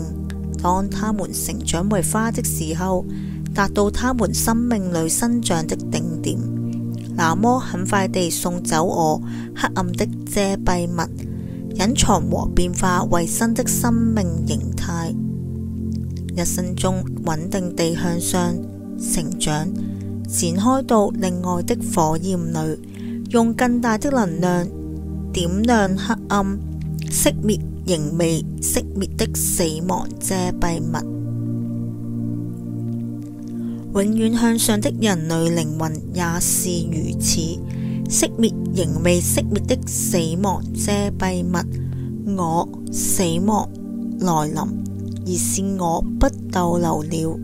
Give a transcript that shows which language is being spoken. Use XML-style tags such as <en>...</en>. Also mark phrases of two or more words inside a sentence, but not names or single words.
<zh>當他們成長為花的時候，達到他們生命裏生長的頂點，那麼很快地送走我黑暗的遮蔽物，隱藏和變化為新的生命形態。一生中穩定地向上成長，展開到另外的火焰裏，用更大的能量點亮黑暗，熄滅仍未熄滅的死亡遮蔽物。永遠向上的人類靈魂也是如此，熄滅仍未熄滅的死亡遮蔽物。我死亡來臨，而是我不逗留了。</zh>